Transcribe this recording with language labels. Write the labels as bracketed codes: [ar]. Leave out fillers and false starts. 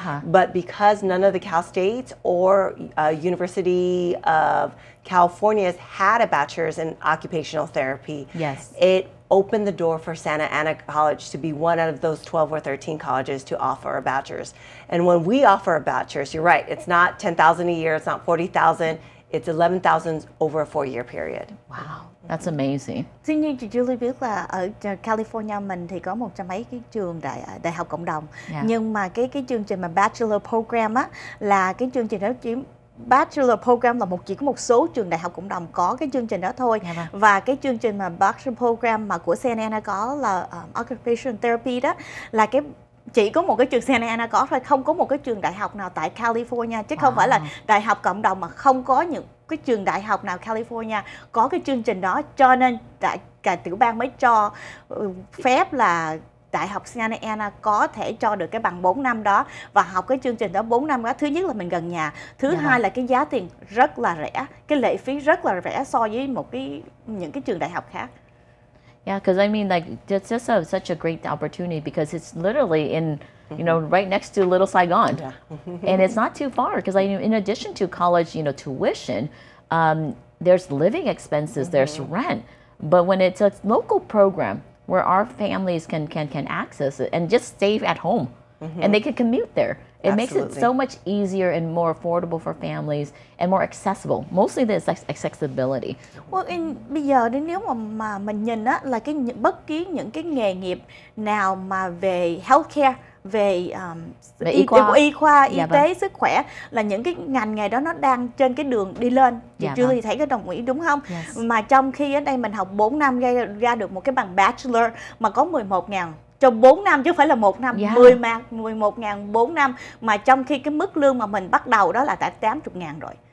[en] But because none of the Cal States or University of California's had a bachelor's in occupational therapy, it opened the door for Santa Ana College to be one out of those 12 or 13 colleges to offer a bachelor's. And when we offer a bachelor's, you're right, it's not $10,000 a year, it's not $40,000, it's $11,000 over a 4-year period. Wow. That's amazing. [vi] Tuy nhiên chị Julie biết là ở California mình thì có 100 mấy cái trường đại học cộng đồng. Nhưng mà cái chương trình mà Bachelor Program á là cái chương trình đó chỉ Bachelor Program là chỉ có một số trường đại học cộng đồng có cái chương trình đó thôi. Và cái chương trình mà Bachelor Program mà của Santa Ana có là Occupational Therapy đó là chỉ có một cái trường Santa Ana có thôi, không có một cái trường đại học nào tại California, chứ không phải là đại học cộng đồng mà không có những cái trường đại học nào California có cái chương trình đó, cho nên cả tiểu bang mới cho phép là đại học Santa Ana có thể cho được cái bằng 4 năm đó và học cái chương trình đó 4 năm đó. Thứ nhất là mình gần nhà, thứ hai là cái giá tiền rất là rẻ, cái lệ phí rất là rẻ so với những cái trường đại học khác. [en] Yeah, because I mean, like, it's just such a great opportunity because it's literally in, right next to Little Saigon. And it's not too far because in addition to college, tuition, there's living expenses, there's rent. But when it's a local program where our families can access it and just stay at home and they can commute there, it makes it so much easier and more affordable for families and more accessible. Mostly the accessibility. [vi] Bây giờ nếu mà mình nhìn á là bất kỳ những cái nghề nghiệp nào mà về healthcare, về y khoa, y tế, sức khỏe là những cái ngành nghề đó nó đang trên cái đường đi lên. Chị Julie thấy có đồng ý đúng không? Mà trong khi ở đây mình học 4 năm ra được một cái bằng bachelor mà có 11.000 cho 4 năm chứ không phải là 1 năm, 11.000 4 năm, mà trong khi cái mức lương mà mình bắt đầu đó là tại 80.000 rồi.